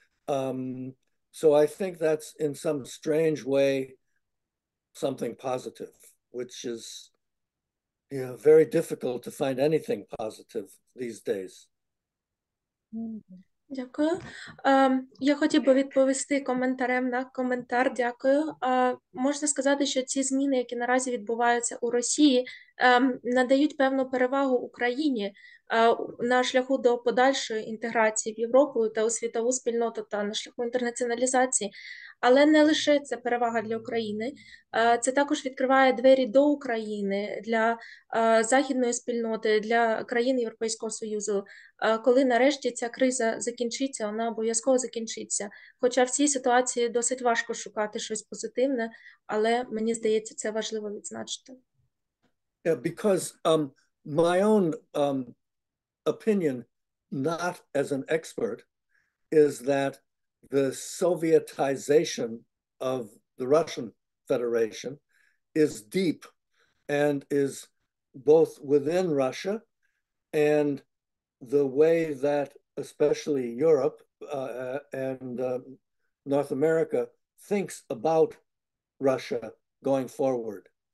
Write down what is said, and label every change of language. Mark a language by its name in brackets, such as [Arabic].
[English] So I think that's in some strange way something positive, which is very difficult to find anything positive these days. [Ukrainian] Дякую. Я хотів би відповісти коментарем на коментар. Дякую. Можна сказати, що ці зміни, які наразі відбуваються у Росії, надають певну перевагу Україні на шляху до подальшої інтеграції в Європу та у світову спільноту та на шляху інтернаціоналізації. Але не лише це перевага для України, це також відкриває двері до України, для західної спільноти, для країн Європейського Союзу. Коли нарешті ця криза закінчиться, вона обов'язково закінчиться. Хоча в цій ситуації досить важко шукати щось позитивне, але мені здається, це важливо відзначити. [English] Yeah, because my own opinion, not as an expert, is that the Sovietization of the Russian Federation is deep and is both within Russia, and the way that especially Europe and North America thinks about Russia going forward.